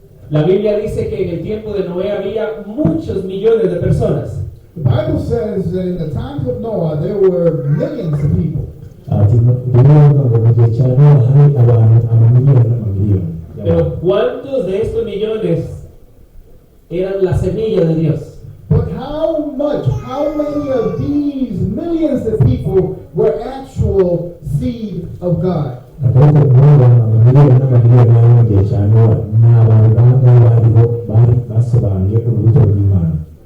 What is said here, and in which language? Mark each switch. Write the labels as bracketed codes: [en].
[es] La Biblia dice que en el tiempo de Noé había muchos millones de personas. [en] The Bible says that in the times of Noah, there were millions of people. [rw] Ati bivuga ngo mu gihe cya Nowa hari abantu amamiliyoni n'amamiliyoni. [es] Pero ¿cuántos de estos millones eran la semilla de Dios? [en] But how many of these millions of people were actual seed of God? [rw] Ariko n'abantu amamiliyoni n'amamiliyoni bari mu gihe cya Nowa ni abantu bangaba bari basobanuye urubuto rw'Imana.